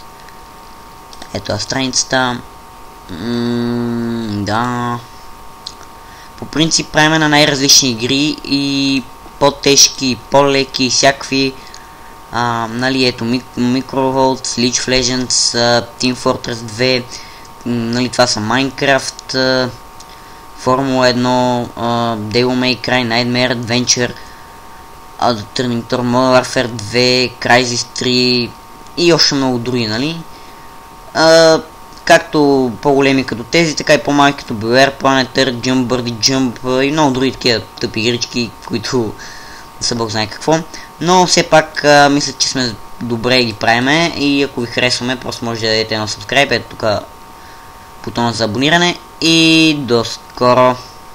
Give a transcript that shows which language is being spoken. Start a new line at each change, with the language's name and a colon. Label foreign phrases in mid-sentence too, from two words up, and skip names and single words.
Bulgarian: Ето страницата. Да. По принцип правим на най-различни игри и по-тежки, по-леки, всякакви. Нали, ето Microvolt, League of Legends, Team Fortress 2, нали, това са Minecraft, Formula 1, Devil May Cry, Nightmare Adventure, Turning Torn, Modern Warfare 2, Crysis 3 и още много други, нали. Както по-големи като тези, така и по-малки като BioWare, Planet Earth, Jump, Birdie Jump и много други такива тъпи игрички, които не са бог знае какво. Но все пак мисля, че сме добре ги правиме, и ако ви харесваме, просто може да дадете едно subscribe, ето тук бутона за абониране, и до скоро!